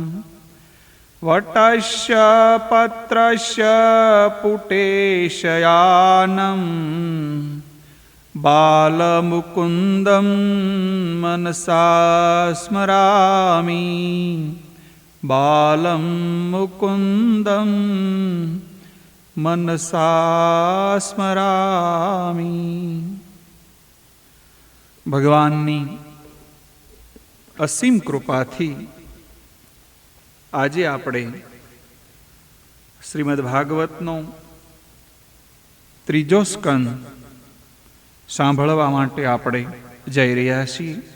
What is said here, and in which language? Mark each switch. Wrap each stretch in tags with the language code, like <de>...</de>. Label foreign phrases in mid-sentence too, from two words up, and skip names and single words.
<sa>वटस्य पत्रस्य पुटेशयानं बालमुकुन्दं मनसा स्मरामि बालं मुकुन्दं मनसा स्मरामि।</sa> <gu>ભગવાનની અસીમ કૃપાથી આજે આપણે શ્રીમદ ભાગવતનો ત્રીજો સ્કંદ સાંભળવા માટે આપણે જઈ રહ્યા છીએ।</gu>